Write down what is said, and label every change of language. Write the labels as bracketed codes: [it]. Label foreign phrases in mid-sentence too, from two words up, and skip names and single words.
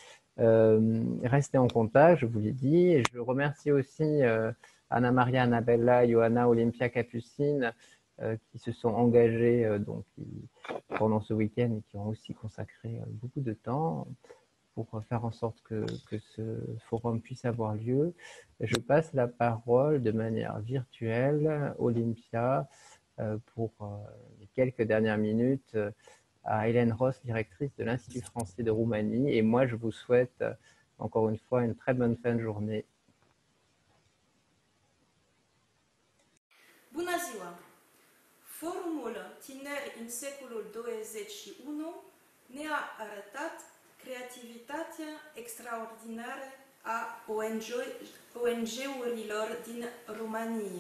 [fr] Restez en contact, je vous l'ai dit, et je remercie aussi Anna Maria, Annabella, Johanna, Olympia, Capucine qui se sont engagés pendant ce week-end et qui ont aussi consacré beaucoup de temps pour faire en sorte que ce forum puisse avoir lieu. Je passe la parole de manière virtuelle, Olympia, pour les quelques dernières minutes à Hélène Ross, directrice de l'Institut français de Roumanie. Et moi, je vous souhaite encore une fois une très bonne fin de journée. [ro] Bună ziua! Forumul Tineri în secolul 21 ne-a arătat creativitatea extraordinară a ONG-urilor din România.